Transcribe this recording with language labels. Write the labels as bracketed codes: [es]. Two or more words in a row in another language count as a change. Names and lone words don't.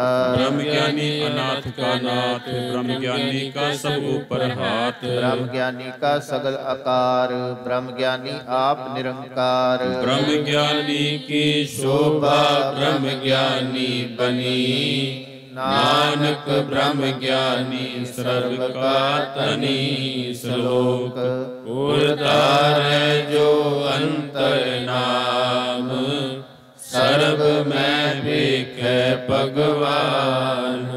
[pa] ਬ੍ਰਹਮ ਗਿਆਨੀ ਅਨਾਥ ਕਾ ਨਾਥ, ਬ੍ਰਹਮ ਗਿਆਨੀ ਕਾ ਸਭ ਊਪਰ ਹਾਥ। ਬ੍ਰਹਮ ਗਿਆਨੀ ਕਾ ਸਗਲ ਆਕਾਰ, ਬ੍ਰਹਮ ਗਿਆਨੀ ਆਪ ਨਿਰੰਕਾਰ। ਬ੍ਰਹਮ ਗਿਆਨੀ ਕੀ ਸ਼ੋਭਾ ਬ੍ਰਹਮ ਗਿਆਨੀ ਬਨੀ, ਨਾਨਕ ਬ੍ਰਹਮ ਗਿਆਨੀ ਸਰਬ ਕਾ ਤਨੀ। ਸ਼ਲੋਕ ਗੁਰ ਧਾਰੈ ਜੋ ਅੰਤਰ ਨਾਮ, ਸਰਬ ਮੈਂ ਵੇਖੈ ਭਗਵਾਨ।